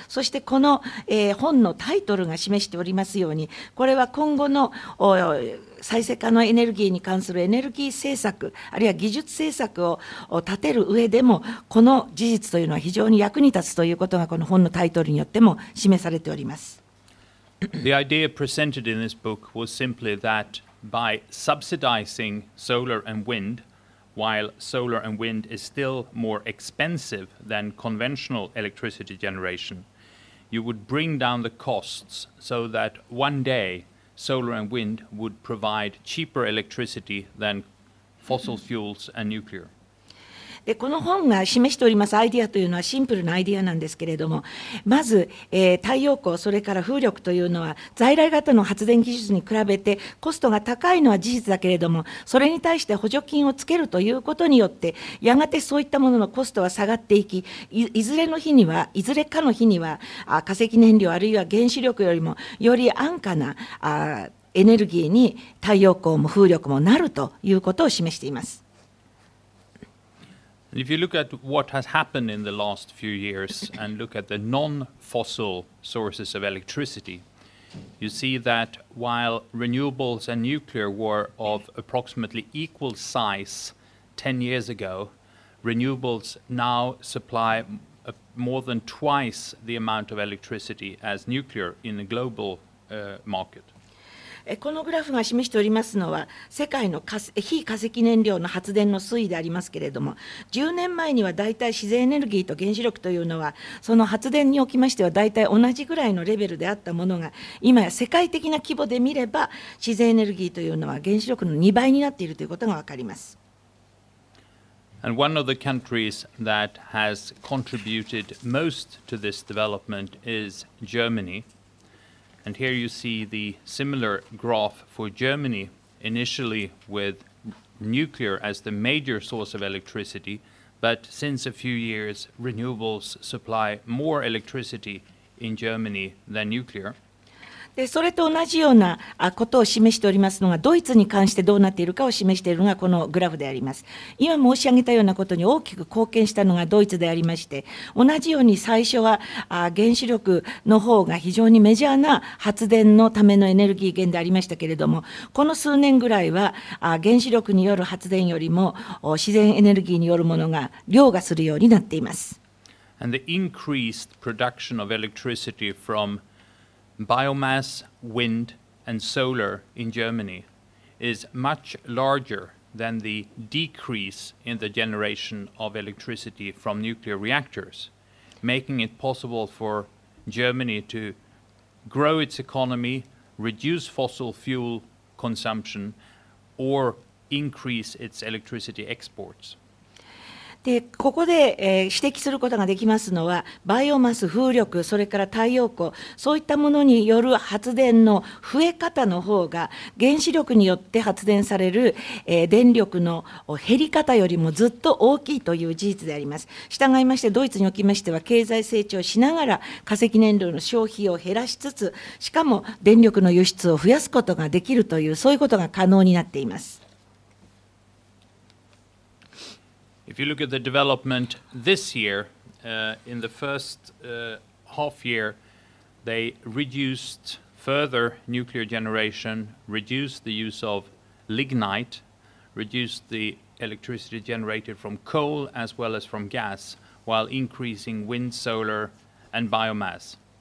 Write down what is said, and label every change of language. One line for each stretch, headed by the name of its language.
Japanese: そしてこの本のタイトルが示しておりますように、これは今後の再生可能エネルギーに関するエネルギー政策、あるいは技術政策を立てる上でも、この事実というのは非常に役に立つということが、この本のタイトルによっても示されております。
English: The idea presented in this book was simply that by subsidizing solar and wind, while solar and wind is still more expensive than conventional electricity generation, you would bring down the costs so that one day solar and wind would provide cheaper electricity than fossil fuels and nuclear.
Japanese: でこの本が示しておりますアイデアというのはシンプルなアイデアなんですけれども、まず、太陽光、それから風力というのは在来型の発電技術に比べてコストが高いのは事実だけれども、それに対して補助金をつけるということによって、やがてそういったもののコストは下がっていき、いずれかの日には化石燃料あるいは原子力よりもより安価なエネルギーに太陽光も風力もなるということを示しています。
English: If you look at what has happened in the last few years and look at the non-fossil sources of electricity, you see that while renewables and nuclear were of approximately equal size 10 years ago, renewables now supply more than twice the amount of electricity as nuclear in the global market.
Japanese: このグラフが示しておりますのは、世界の非化石燃料の発電の推移でありますけれども、10年前には大体自然エネルギーと原子力というのは、その発電におきましては大体同じぐらいのレベルであったものが、今や世界的な規模で見れば、自然エネルギーというのは原子力の2倍になっているということが分かります。
English: And one of the countries that has contributed most to this development is Germany. And here you see the similar graph for Germany, initially with nuclear as the major source of electricity, but since a few years, renewables supply more electricity in Germany than nuclear.
Japanese: でそれと同じようなことを示しておりますのが、ドイツに関してどうなっているかを示しているのがこのグラフであります。今申し上げたようなことに大きく貢献したのがドイツでありまして、同じように最初は原子力の方が非常にメジャーな発電のためのエネルギー源でありましたけれども、この数年ぐらいは原子力による発電よりも自然エネルギーによるものが凌駕するようになっています。
English: And the increased production of electricity from biomass, wind, and solar in Germany is much larger than the decrease in the generation of electricity from nuclear reactors, making it possible for Germany to grow its economy, reduce fossil fuel consumption, or increase its electricity exports.
Japanese: でここで、指摘することができますのは、バイオマス、風力、それから太陽光、そういったものによる発電の増え方の方が、原子力によって発電される、電力の減り方よりもずっと大きいという事実であります。したがいまして、ドイツにおきましては、経済成長しながら化石燃料の消費を減らしつつ、しかも電力の輸出を増やすことができるという、そういうことが可能になっています。
English: If you look at the development this year, in the first half year, they reduced further nuclear generation, reduced the use of lignite, reduced the electricity generated from coal as well as from gas, while increasing wind, solar, and biomass.